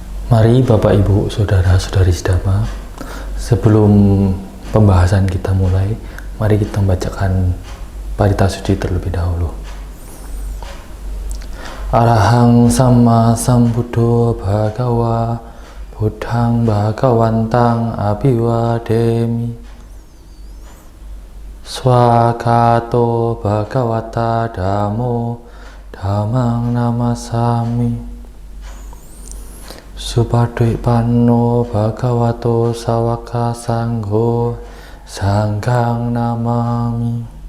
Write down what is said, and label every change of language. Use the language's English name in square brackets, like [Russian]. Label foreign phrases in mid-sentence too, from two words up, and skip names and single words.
[Indonesian] Mari Bapak Ibu Saudara-saudari Dhamma, sebelum pembahasan kita mulai, mari kita membacakan parita suci terlebih dahulu. [Pali] Arahang Sama Sambuddho Bhagawa Buddhang Bhagawantang Abhiwademi Swakato Bhagavata Dhammo Dhammang Namasami Supadwipano Bhagavato Sawaka Sangho Sanghang Namami.